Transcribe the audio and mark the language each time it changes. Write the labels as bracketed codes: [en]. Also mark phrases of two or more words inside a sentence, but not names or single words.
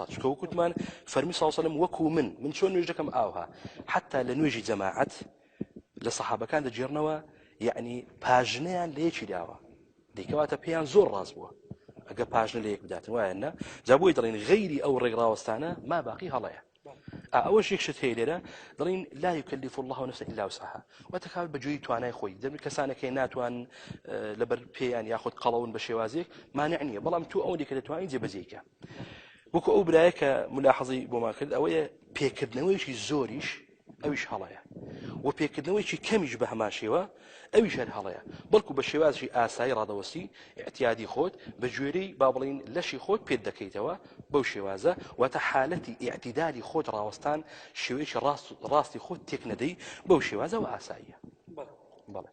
[ckb] چکە وەکوتمان فەرمی [ar] صلی الله علیه و سلم [ckb] وەکو من چۆن نوێژ دەکەم ئاوها حتا لە نوێژی جەماعەت لە سەحابەکان دەجێڕنەوە، یعنی پاژنەیان لە یەکی داوە دەیکەواتە پێیان زۆر ڕاست بووە ئەگە پاژنە لە یەک بداتن وایە جا بۆی دەڵێن غەیری ئەو ڕێگڕاوەستانە ما باقی هەڵەیە. ئەوەش یەک شت هەیە لێرە دەڵێن [ar] لا یکلف الله نفسا الا وسعها [ckb] وتەکات بەجێی توانای خۆی. دەبێت کەسانێکی ناتوان لەبەر پێیان یاخود قەڵەون بە شێوازێک مانع نییە، بەڵام تو ئەوەی کە دەتوانین جێبەجێیکە. وەکو ئەو برایە کە ملاحەزەی بۆمان کرد ئەوەیە پێکردنەوەیشی زۆریش ئەویش هەڵەیە و پێکردنەوەیکی کەمیش بە هەمان شێوە ئەویش هەر هەڵەیە بەڵکو بە شێوازی ئاسایی ڕادەوەسی احتیادی خۆت بە گوێرەی با بڵین لەشی خۆت پێت دەکەیتەوە بەو شێوازە واتە حالەتی ئیعتیدالی خۆت ڕاوەستان شێوەیەکی ڕاستی خۆت تێک نەدەی بەو شێوازە و ئاساییە بەڵێ